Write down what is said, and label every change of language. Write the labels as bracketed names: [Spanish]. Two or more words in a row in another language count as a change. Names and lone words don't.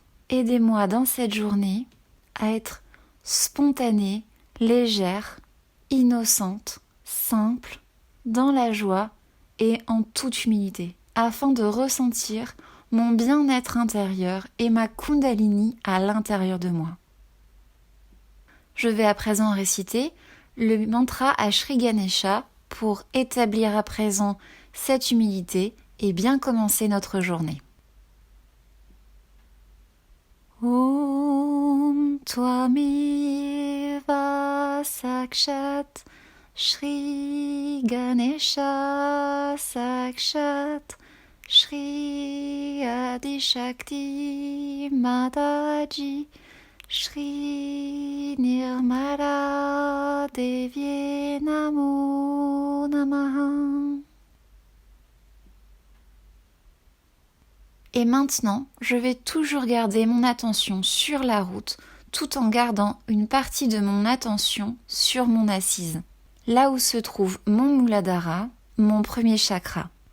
[French] Aidez-moi dans cette journée à être spontanée, légère, innocente, simple, dans la joie et en toute humilité, afin de ressentir mon bien-être intérieur et ma Kundalini à l'intérieur de moi. Je vais à présent réciter le mantra à Shri Ganesha pour établir à présent cette humilité et bien commencer notre journée. [Sanskrit] Om Tvamiva Sakshat Shri Ganesha Sakshat Shri Adi Shakti Mataji Shri Nirmala Devi Namo Namaha. [French] Et maintenant, je vais toujours garder mon attention sur la route tout en gardant une partie de mon attention sur mon assise, là où se trouve mon Muladhara, mon premier chakra.